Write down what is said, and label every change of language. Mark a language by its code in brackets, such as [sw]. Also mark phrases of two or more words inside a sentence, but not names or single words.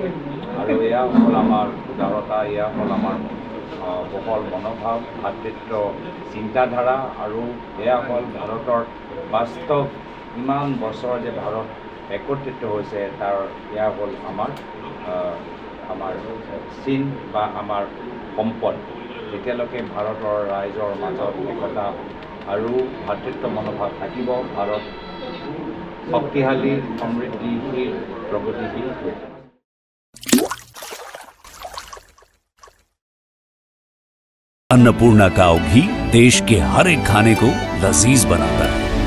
[as] আৰু এয়া হ'ল আমাৰ উদাৰতা, এয়া হ'ল আমাৰ বহল মনোভাৱ, ভাতৃত্ব চিন্তাধাৰা, আৰু এয়া হ'ল ভাৰতৰ বাস্তৱ ইমান বছৰ যে ভাৰত একত্ৰিত হৈছে, তাৰ এয়া হ'ল আমাৰ চিন বা আমাৰ সম্পদ। যেতিয়ালৈকে ভাৰতৰ ৰাইজৰ মাজত একতা আৰু ভাতৃত্ব মনোভাৱ থাকিব, ভাৰত শক্তিশালী, সমৃদ্ধিশীল, প্ৰগতিশীল হৈ যাব। [hi] अन्नपूर्णा काव घी देश के हर एक खाने को लजीज बनाता है।